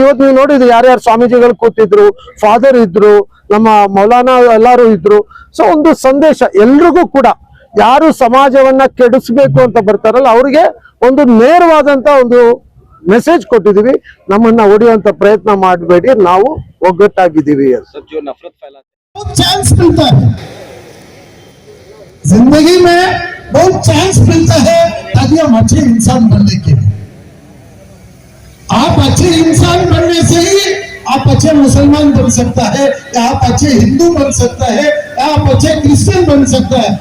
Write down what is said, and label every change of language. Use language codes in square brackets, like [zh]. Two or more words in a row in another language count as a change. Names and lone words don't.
[kn] ಇವತ್ತು ನೀವು ನೋಡಿದ್ರಿ ಯಾರ್ಯಾರು ಸ್ವಾಮೀಜಿಗಳು ಕೂತಿದ್ರು, ಫಾದರ್ ಇದ್ರು, ನಮ್ಮ ಮೌಲಾನಾ ಎಲ್ಲಾರು ಇದ್ರು. ಸೊ ಒಂದು ಸಂದೇಶ ಎಲ್ರಿಗೂ ಕೂಡ, ಯಾರು ಸಮಾಜವನ್ನ ಕೆಡಿಸ್ಬೇಕು ಅಂತ ಬರ್ತಾರಲ್ಲ ಅವ್ರಿಗೆ ಒಂದು ನೇರವಾದಂತ ಒಂದು ಮೆಸೇಜ್ ಕೊಟ್ಟಿದೀವಿ. ನಮ್ಮನ್ನ ಹೊಡೆಯುವಂತ ಪ್ರಯತ್ನ ಮಾಡಬೇಡಿ, ನಾವು ಒಗ್ಗಟ್ಟಾಗಿದ್ದೀವಿ ಅಂತ. [hi] सब जो नफरत फैलाते बहुत चांस मिलता है जिंदगी में, बहुत चांस मिलता है ताकि हम अच्छे इंसान बनने के लिए। आप अच्छे इंसान बनने से ही आप अच्छे मुसलमान बन सकता है, या आप अच्छे हिंदू बन सकता है, या आप अच्छे क्रिश्चियन बन सकता है।